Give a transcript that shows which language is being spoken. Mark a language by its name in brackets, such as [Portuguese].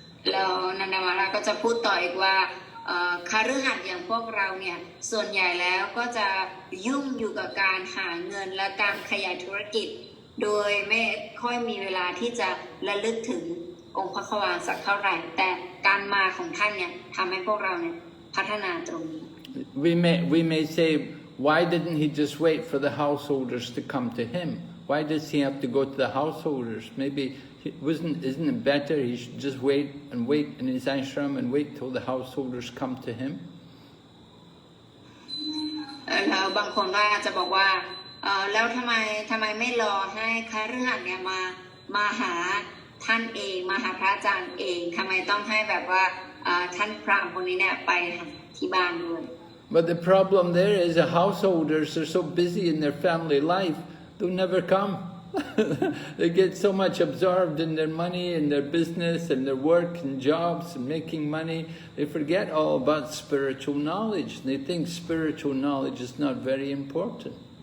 [Thai] แล้วนันดามาราก็จะพูดต่ออีกว่าคฤหัสถ์อย่างพวกเราเนี่ยส่วนใหญ่แล้วก็จะยุ่งอยู่กับการหาเงินและการขยายธุรกิจโดยไม่ค่อยมีเวลาที่จะระลึกถึงองค์พระควานสักเท่าไหร่แต่การมาของท่านเนี่ยทำให้พวกเราเนี่ยพัฒนาตรงนี้ [English] We may say, why didn't he just wait for the householders to come to him? Why does he have to go to the householders? Maybe isn't it better he should just wait in his ashram and wait till the householders come to him? [Thai] แล้วบางคนก็อาจจะบอกว่าแล้วทำไมไม่รอให้คฤหัสถ์เนี่ยมาหาท่านเองมาหาพระอาจารย์เองทำไมต้องให้แบบว่าท่านพราหมณ์คนนี้เนี่ยไปที่บ้านด้วย [English] But the problem there is the householders are so busy in their family life, they'll never come. They get so much absorbed in their money and their business and their work and jobs and making money, they forget all about spiritual knowledge. They think spiritual knowledge is not very important.